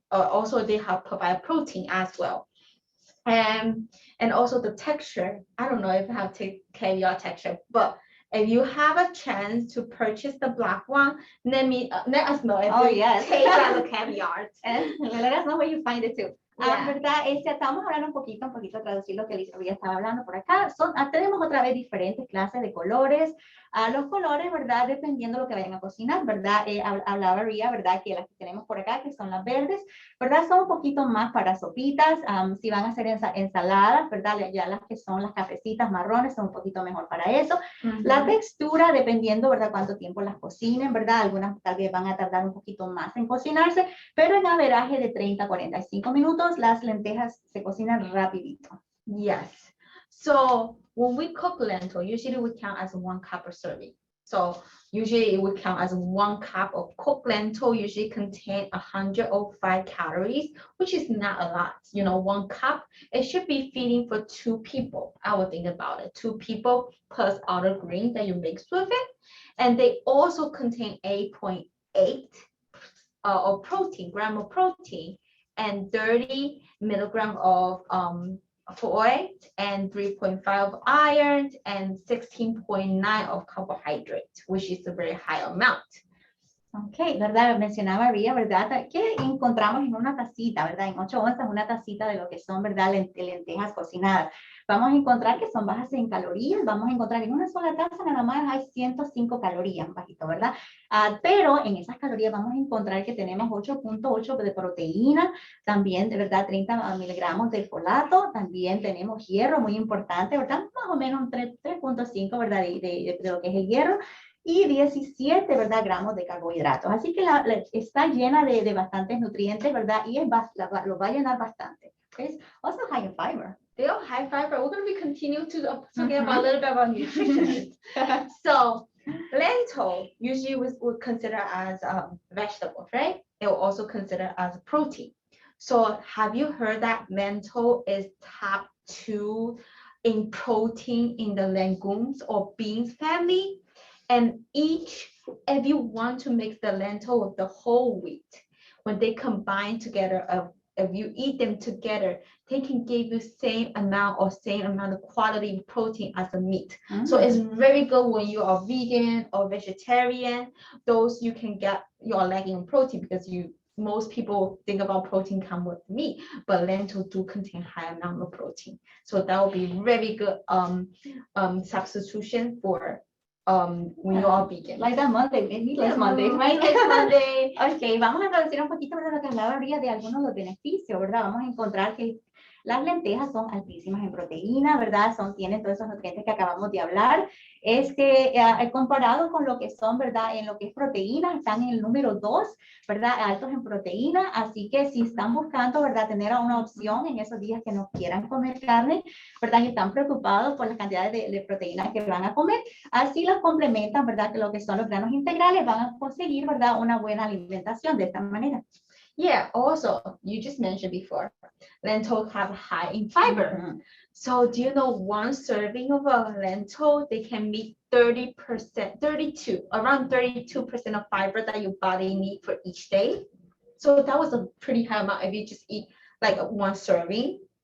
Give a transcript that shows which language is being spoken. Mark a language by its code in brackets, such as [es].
[en] Also they have provide protein as well. And also the texture. I don't know if I have caviar texture, but if you have a chance to purchase the black one, let us know if yes. taste like a caviar. And let us know where you find it too. Yeah. [es] ¿Verdad? Estamos hablando un poquito traducir lo que Ria estaba hablando por acá. Tenemos otra vez diferentes clases de colores. Los colores, ¿verdad? Dependiendo de lo que vayan a cocinar, ¿verdad? Hablaba Ria, ¿verdad? Que las que tenemos por acá, que son las verdes, ¿verdad? Son un poquito más para sopitas. Si van a hacer ensaladas, ¿verdad? Ya las que son las cafecitas marrones son un poquito mejor para eso. La textura, dependiendo, ¿verdad? Cuánto tiempo las cocinen, ¿verdad? Algunas tal vez van a tardar un poquito más en cocinarse, pero en averaje de 30 a 45 minutos, las lentejas se cocinan rapidito. [en] Yes. So when we cook lentil, usually we count as 1 cup of serving. So usually it would count as 1 cup of cooked lentil, usually contain 105 calories, which is not a lot. 1 cup, it should be feeding for 2 people. I would think about it. 2 people plus other greens that you mix with it. And they also contain 8.8 of protein, gram of protein, and 30 milligram of folate, and 3.5 of iron, and 16.9 of carbohydrate, which is a very high amount. [es] Ok, ¿verdad? Mencionaba Ria, ¿verdad? Que encontramos en una tacita, ¿verdad? En 8 onzas, una tacita de lo que son, ¿verdad? Lentejas cocinadas. Vamos a encontrar que son bajas en calorías. Vamos a encontrar en una sola taza nada más hay 105 calorías, bajito, ¿verdad? Pero en esas calorías vamos a encontrar que tenemos 8.8 de proteína, también, de verdad, 30 miligramos de folato, también tenemos hierro, muy importante, ¿verdad? Más o menos 3.5, ¿verdad? De lo que es el hierro. Y 17, ¿verdad? Gramos de carbohidratos. Así que está llena de bastantes nutrientes, ¿verdad? Y lo va a llenar bastante. [en] It's also high in fiber. They are high fiber. We're going to be continuing to talking about a little bit about nutrition. So lentil usually we would consider as vegetables, right? It will also consider as protein. So have you heard that lentil is top 2 in protein in the legumes or beans family? And if you want to mix the lentil with the whole wheat, when they combine together, if you eat them together, they can give you same amount of quality protein as the meat. So it's very good when you are vegan or vegetarian. Those you can get, you are lacking in protein because most people think about protein come with meat, but lentil do contain high amount of protein. So that will be very good substitution for when you are vegan. Like that Monday, meatless Mondays, right? Monday. [es] Ok, vamos a traducir un poquito de lo que hablaba Ria de algunos de los beneficios, ¿verdad? Vamos a encontrar que las lentejas son altísimas en proteína, ¿verdad? Tienen todos esos nutrientes que acabamos de hablar. Comparado con lo que son, ¿verdad? En lo que es proteína, están en el número 2, ¿verdad? Altos en proteína. Así que si están buscando, ¿verdad? Tener una opción en esos días que no quieran comer carne, ¿verdad? Y están preocupados por las cantidades de proteína que van a comer, así las complementan, ¿verdad? Que lo que son los granos integrales van a conseguir, ¿verdad? Una buena alimentación de esta manera. [en] Yeah, also, you just mentioned before, lentils have high in fiber. So do you know 1 serving of a lentil, they can meet 30%, around 32% of fiber that your body needs for each day. So that was a pretty high amount if you just eat like 1 serving.